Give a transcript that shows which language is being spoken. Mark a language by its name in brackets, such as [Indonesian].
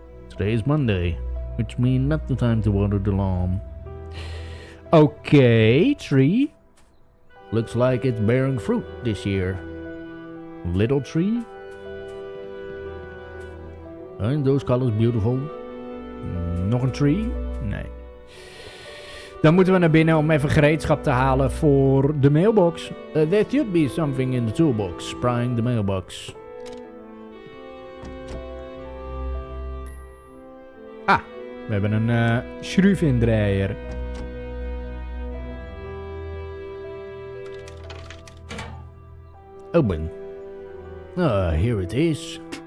[English] Today is Monday, which means not the time to water the lawn. Okay, tree. Looks like it's bearing fruit this year. Little tree. Aren't those colors beautiful? [Dutch] Nog een tree? Nee. Dan moeten we naar binnen om even gereedschap te halen voor de mailbox. [English] There should be something in the toolbox, prying the mailbox. [Dutch] Ah, we hebben een schroevendraaier. [English] Open. Here it is.